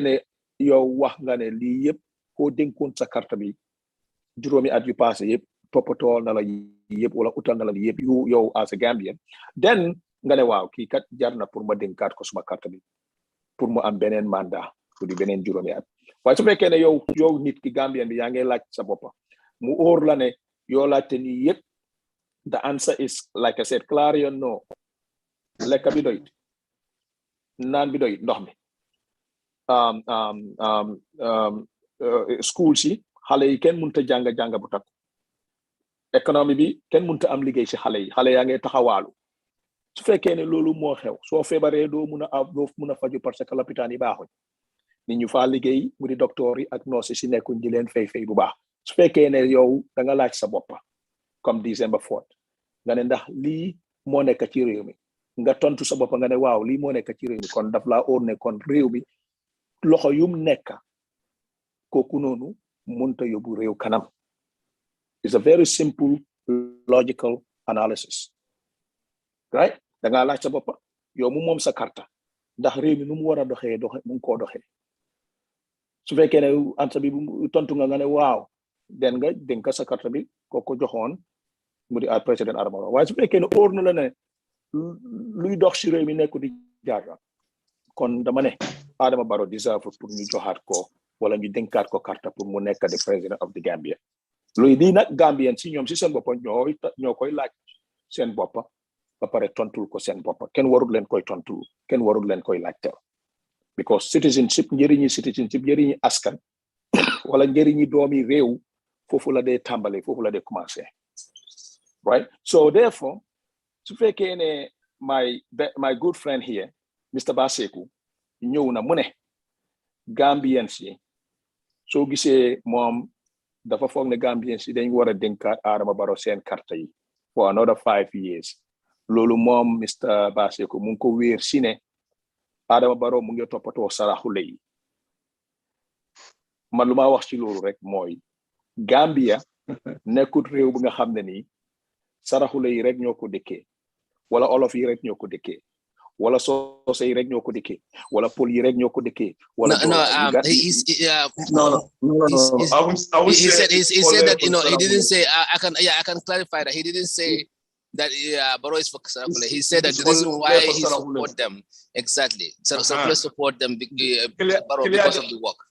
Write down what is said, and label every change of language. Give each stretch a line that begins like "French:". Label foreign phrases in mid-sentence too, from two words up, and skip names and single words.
Wolof: ne yow wax nga ne lii yëpp koo dénkoon sa carte bi juróomi at yu passé yëpp toppatoo na la yëpp wala utal na la yëpp yow
English: as a Gambian
Wolof: then nga ne waaw kii kat jar na pour ma dénkaat ko suma carte bi pour mu am beneen mandat pour di beneen juróomi at waaye su fekkee ne yow nit ki Gambian bi yaa ngi laaj sa boppa mu óor la ne yoo laajte nii yëpp
English: the answer is like I said clear
Wolof: no lekka bi doy naan bi doy ndox mi school si xale yi kenn mënut a jàng bu takku économie bi kenn mënut a am liggéey si xale yaa ngi taxawaalu su fekkee ne loolu moo xew soo feebaree doo mun a faju
French: parce que
Wolof: lopitaan yi baaxuñ nit ñu faa liggéey mu di docteur yi ak nurse si nekkuñ di leen fay bu baax su fekkee ne yow da nga laaj sa boppa comme December 4 nga ne ndax lii moo nekk ci réew mi nga tontu sa bopp nga ne waaw lii moo nekk ci réew mi kon daf laa óor ne kon réew mi loxo yum nekk kooku noonu mënta yóbbu réew kanam.
English: It's a very simple logical analysis right
Wolof: da nga laaj sa bopp yow mu moom sa carte ndax réew mi nu mu war a doxee mu ngi koo doxee su fekkee ne answer bi tontu nga ne waaw den nga dénk sa carte bi ko joxoon mu di président Adama Barrow waaye su fekkee ne óor na la ne luy dox si réew mi nekku di jaar kon dama ne Adama Barrow deserve pour ñu joxaat ko wala ñu dénkaat ko carte pour mu nekk
English: the president of the Gambia
Wolof: luy di nag Gambien si ñoom si seen bopp ñoo koy laaj seen bopp ba pare tontul ko seen bopp kenn warul leen koy tontul kenn warul leen koy laajte
English: because citizenship
Wolof: njëriñi askan wala njëriñi doomi réew foofu la dee tàmbale foofu la dee commencé
English: right so therefore
Wolof: su fekkee ne
English: my good friend here
Wolof: Mr. BaSekou ñëw na mu ne Gambians yi soo gisee moom dafa foog ne Gambians yi dañ war a dénkaat Adama Barrow seen carte yi
English: for another 5 years
Wolof: loolu moom Mr. BaSekou mu ngi ko wéer si ne Adama Barrow mu ngi toppatoo saraxule yi man lu ma wax ci loolu rek mooy Gambia nekkut réew bu nga xam ne nii saraxule yi rek ñoo ko dëkkee wala olof yi rek ñoo ko dëkkee wala soose yi rek ñoo ko dëkkee wala pol yi rek ñoo ko dëkkee wala
English: he said that he didn't say I can clarify that he didn't say that Barrow is for Sarakule. He said that the reason why he support them exactly. Sarakule support them Barrow because of the work.